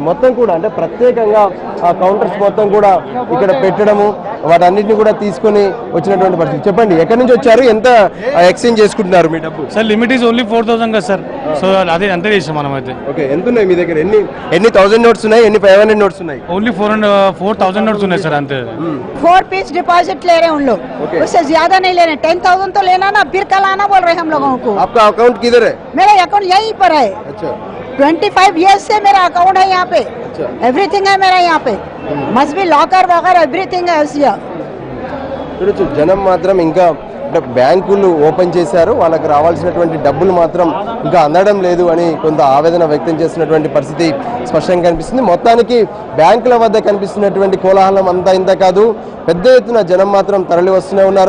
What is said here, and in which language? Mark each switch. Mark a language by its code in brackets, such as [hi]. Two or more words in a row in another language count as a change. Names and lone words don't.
[te] మొత్తం కూడా అంటే ప్రత్యేకంగా ఆ కౌంటర్స్ మొత్తం కూడా ఇక్కడ పెట్టడము, వాటన్నిటిని కూడా తీసుకొని వచ్చినటువంటి పరిస్థితి. చెప్పండి, ఎక్కడి నుంచి వచ్చారు? ఎంత ఎక్స్చేంజ్ చేసుకుంటున్నారు మీ డబ్బు? సార్ [en] limit is only 4,000 [te] కదా సార్. సో అదే అంతే చేసాం మనం అయితే. ఓకే, ఎంత ఉన్నాయి మీ దగ్గర? ఎన్ని 1000 నోట్స్ ఉన్నాయి? ఎన్ని 500 నోట్స్ ఉన్నాయి? [en] only 4,000 notes [te] ఉన్నాయి సార్ అంతే. [hi] 4 [en] piece deposit [hi] ले रहे हैं उन लोग, उससे ज्यादा नहीं ले रहे. 10,000 तो लेना ना, फिर कल आना बोल रहे हैं हम लोगों को. आपका अकाउंट किधर है? मेरा अकाउंट यहीं पर है. अच्छा, 25 years से मेरा अकाउंट है यहाँ पे. एवरीथिंग है मेरा यहाँ पे. [en] must be locker walker everything [hi] है ऐसा. [te] చూడొచ్చు, జనం మాత్రం ఇంకా అంటే బ్యాంకులు ఓపెన్ చేశారు, వాళ్ళకి రావాల్సినటువంటి డబ్బులు మాత్రం ఇంకా అందడం లేదు అని కొంత ఆవేదన వ్యక్తం చేస్తున్నటువంటి పరిస్థితి స్పష్టంగా కనిపిస్తుంది. మొత్తానికి బ్యాంకుల వద్ద కనిపిస్తున్నటువంటి కోలాహలం అంతా ఇంత కాదు, పెద్ద ఎత్తున జనం మాత్రం తరలి వస్తూనే ఉన్నారు.